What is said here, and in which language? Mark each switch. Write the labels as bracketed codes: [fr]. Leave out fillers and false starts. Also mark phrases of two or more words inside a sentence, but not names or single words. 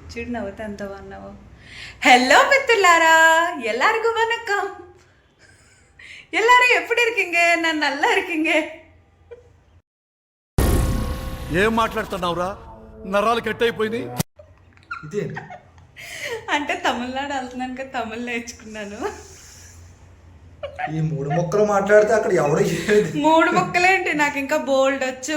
[te] చూడు నవ్వుతా ఎంత బాగున్నావు. హలో మిత్రులారా, [ta] எல்லாருக்கும் வணக்கம். எல்லாரும் எப்படி இருக்கீங்க? நான் நல்லா இருக்கீங்க. [te] ఏం మాట్లాడుతున్నావురా? నరాలు కట్ అయిపోయింది. ఇదే అంటే తమిళనాడు వెళ్తున్నాను కదా, తమిళ్ నేర్చుకున్నాను. ఈ మూడు మొక్కలు మాట్లాడితే అక్కడ ఎవడో మూడు మొక్కలేంటి, నాకు ఇంకా బోల్డ్ వచ్చు.